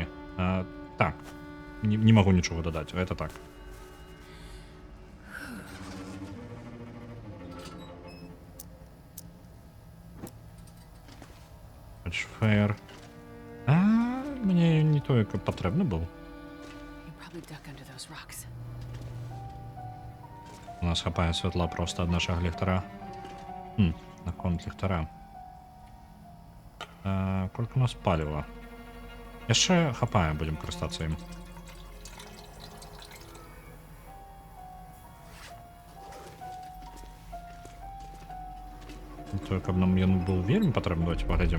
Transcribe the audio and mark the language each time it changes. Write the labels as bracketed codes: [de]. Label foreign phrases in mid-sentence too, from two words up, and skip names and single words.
[be] Так, не магу нічога дадаць, гэта так. Фэйр. Мне не тое, каб патрэбны быў. [en] You probably duck under those rocks. [be] У нас хапае святла проста ад нашага ліхтара. Наконт ліхтара. Колькі у нас паліва? Яшчэ хапае, будзем карыстацца ім. То, каб нам ён быў вельмі патрэбны, давайте паглядзім.